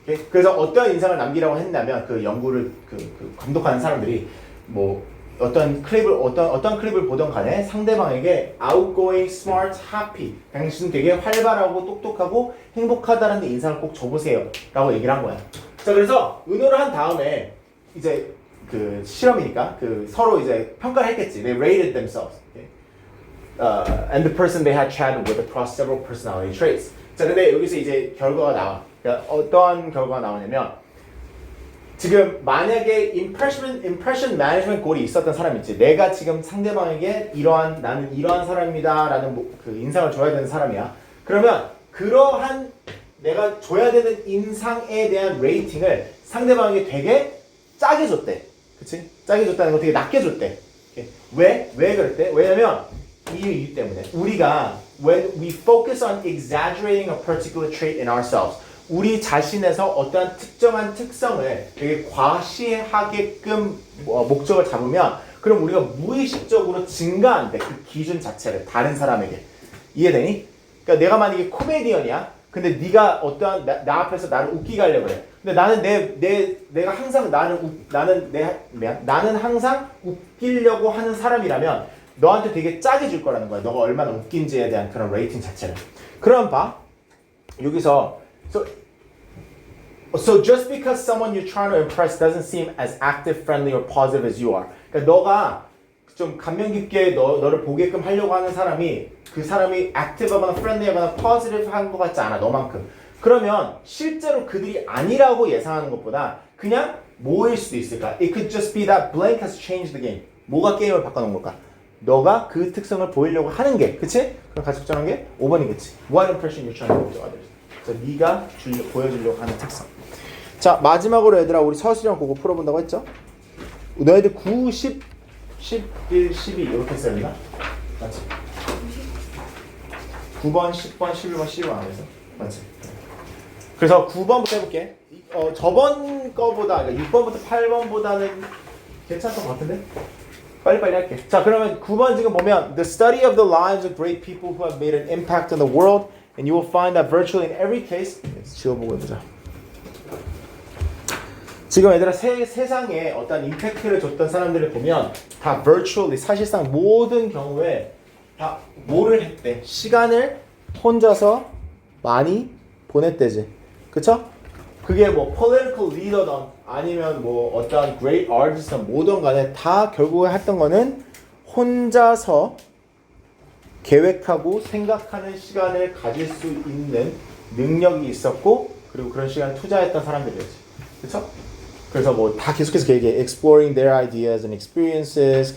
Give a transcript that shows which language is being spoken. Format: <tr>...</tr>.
<ko>그래서 어떤 인상을 남기라고 했냐면 그 연구를 감독하는 사람들이 뭐 어떤 클립을 보던 간에 상대방에게 outgoing, smart, happy 당신은 되게 활발하고 똑똑하고 행복하다는 인상을 꼭 줘보세요 라고 얘기를 한 거야. 자, 그래서 의논을 한 다음에 이제 그 실험이니까 서로 이제 평가를 했겠지.</ko> <en>They rated themselves. Okay? And the person they had chatted with across several personality traits.</en> <ko>자, 근데 여기서 이제 결과가 나와. 그러니까 어떤 결과가 나오냐면 지금 만약에 impression management goal이 있었던 사람 있지. 내가 지금 상대방에게 나는 이러한 사람입니다라는 그 인상을 줘야 되는 사람이야. 그러면 그러한 내가 줘야 되는 인상에 대한 레이팅을 상대방에게 되게 짜게 줬대. 그치? 짜게 줬다는 거 되게 낮게 줬대. 왜 그랬대? 왜냐면 이 이유 때문에 우리가</ko> <en>when we focus on exaggerating a particular trait in ourselves</en> <ko>우리 자신에서 어떠한 특정한 특성을 되게 과시하게끔 목적을 잡으면 그럼 우리가 무의식적으로 증가한대. 그 기준 자체를 다른 사람에게. 이해되니? 그러니까 내가 만약에 코미디언이야. 근데 네가 어떠한 나 앞에서 나를 웃기게 하려고 그래. 근데 나는 내가 항상 나는 항상 웃기려고 하는 사람이라면 너한테 되게 짜게 줄 거라는 거야. 너가 얼마나 웃긴지에 대한 그런 레이팅 자체를. 그럼 봐.</ko> <en>여기서 So just because someone you're trying to impress doesn't seem as active, friendly, or positive as you are.</en> <ko>그러니까 너가 좀 감명 깊게 너를 보게끔 하려고 하는 사람이 그 사람이 active하거나 friendly하거나 positive한 것 같지 않아. 너만큼. 그러면 실제로 그들이 아니라고 예상하는 것보다 그냥 뭐일 수도 있을까?</ko> <en>It could just be that blank has changed the game.</en> <ko>뭐가 게임을 바꿔놓은 걸까? 너가 그 특성을 보이려고 하는 게, 그치? 그럼 같이 적절한 게 5번이겠지.</ko> <en>What impression you're trying to give to others.</en> <ko>그래서 네가 보여주려고 하는 특성. 자, 마지막으로 얘들아 우리 서술형 그거 풀어본다고 했죠? 너희들 9, 10, 11, 12 이렇게 써야 되나? 맞지? 9번, 10번, 11번, 12번 안 해서 맞지? 그래서 9번부터 해볼게. 저번 거보다 그러니까 6번부터 8번보다는 괜찮던 것 같은데? 빨리빨리 할게. 자, 그러면 9번 지금 보면</ko> <en>The study of the lives of great people who have made an impact on the world and you will find that virtually in every case</en> <ko>지워보고 해보자. 지금 얘들아 세상에 어떤 임팩트를 줬던 사람들을 보면 다 virtually 사실상 모든 경우에 다 뭐를 했대? 시간을 혼자서 많이 보냈대지. 그쵸? 그게 뭐 political leader든 아니면 뭐 어떤 great artist든 뭐든 간에 다 결국에 했던 거는 혼자서 계획하고 생각하는 시간을 가질 수 있는 능력이 있었고 그리고 그런 시간을 투자했던 사람들이었지. 그쵸? 그래서 뭐 다 계속해서 얘기해.</ko> <en>exploring their ideas and experiences.</en>